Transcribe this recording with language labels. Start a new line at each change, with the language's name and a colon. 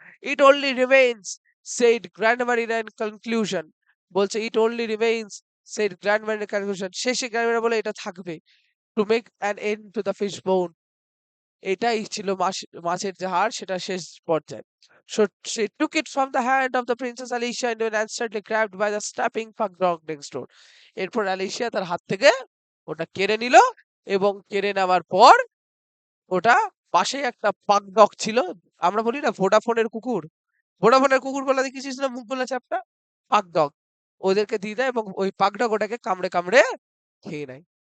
English: it only remains said grandma in an conclusion,
Bangla: বলছে
English: it only remains said গ্র্যান্ডমার in conclusion,
Bangla: শেষে গ্র্যান্ডমার বলে এটা থাকবে,
English: to make an end to the fish bone,
Bangla: এটাই ছিল মাছের যে হাড়, সেটা শেষ পর্যায়ে।
English: So she took it from the hand of the Princess Alicia and was instantly grabbed by the strapping pug dog next door.
Bangla: এরপর অ্যালিসিয়া তার হাত থেকে ওটা কেড়ে নিল, এবং কেড়ে নেওয়ার পর ওটা পাশেই একটা পাগ ডগ ছিল। আমরা বলি না ভোডাফোনের কুকুর, ভোডাফোনের কুকুরগুলো দেখেছিস না মুখগুলো চ্যাপ্টা, পাগ ডগ, ওদেরকে দিয়ে দেয় এবং ওই পাগ ডগ ওটাকে কামড়ে কামড়ে খেয়ে নেয়।